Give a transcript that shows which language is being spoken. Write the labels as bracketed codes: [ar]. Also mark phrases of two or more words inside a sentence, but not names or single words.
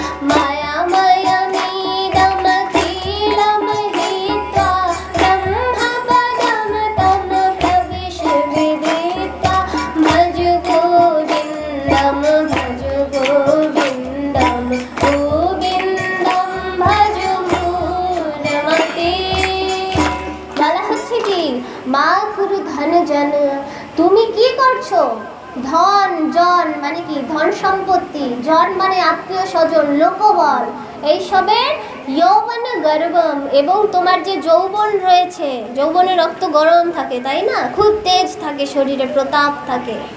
[sa] मायामयमिदं खिलं हित्वा ब्रह्मपदं तं प्रविश विदित्वा। भज गोविन्दं भज गोविन्दं गोविन्दं भज मूढमते। [bn] বলা হচ্ছে কি, [sa] মা গুরু ধন জন, [bn] তুমি কি করছো? ধন জন মানে কি? ধন সম্পত্তি। জন মানে আত্মীয় স্বজন, লোকবল, এইসবের [sa] যৌবন গর্ভম, [bn] এবং তোমার যে যৌবন রয়েছে, যৌবনের রক্ত গরম থাকে তাই না, খুব তেজ থাকে, শরীরে প্রতাপ থাকে।